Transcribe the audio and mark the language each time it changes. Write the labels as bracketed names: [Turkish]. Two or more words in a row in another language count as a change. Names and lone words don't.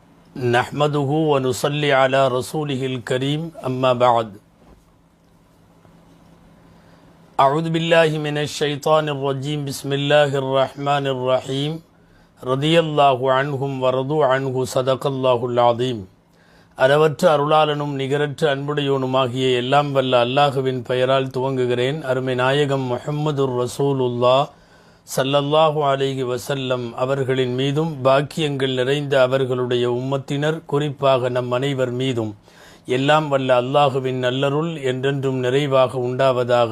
[Arabic] نحمده ونصلي على رسوله الكريم أما بعد أعوذ بالله من الشيطان الرجيم بسم الله الرحمن الرحيم رضي الله عنهم ورضوا عنه صدق الله العظيم [Tamil] அளவற்ற அருளாளனும் நிகரற்ற அன்புடையோனுமாகிய எல்லாம் வல்ல அல்லாஹுவின் பெயரால் துவங்குகிறேன். அருமை நாயகம் முஹம்மதுர் [Arabic] رسول الله صلى الله عليه وسلم [Tamil] அவர்களின் மீதும் பாக்கியங்கள் நிறைந்த அவர்களுடைய உம்மத்தினர் குறிப்பாக நம் அனைவர் மீதும் எல்லாம் வல்ல அல்லாஹுவின் நல்லருள் என்றென்றும் நிறைவாக உண்டாவதாக.